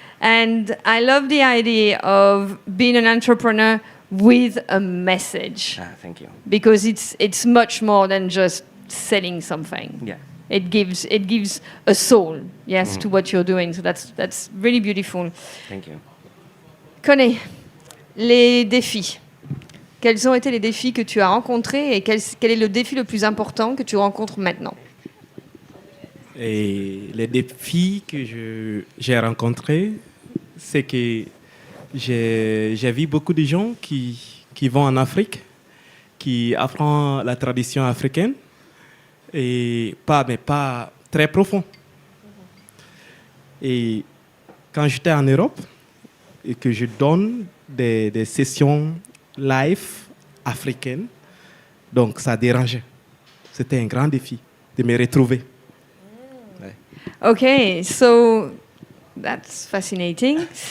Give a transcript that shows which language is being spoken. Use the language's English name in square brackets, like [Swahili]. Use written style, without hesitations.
[English] And I love the idea of being an entrepreneur with a message. Thank you. Because it's much more than just selling something. Yeah. It gives a soul, yes, to what you're doing. So that's really beautiful. Thank you. [French] Koné, les défis. Quels ont été les défis que tu as rencontrés et quel est le défi le plus important que tu rencontres maintenant? Et les défis que j'ai rencontrés, c'est que j'ai vu beaucoup de gens qui vont en Afrique, qui apprennent la tradition africaine, et pas très profond. Et quand j'étais en Europe, et que je donne des sessions live africaines, donc ça dérangeait. C'était un grand défi de me retrouver. [English] Okay, so that's fascinating.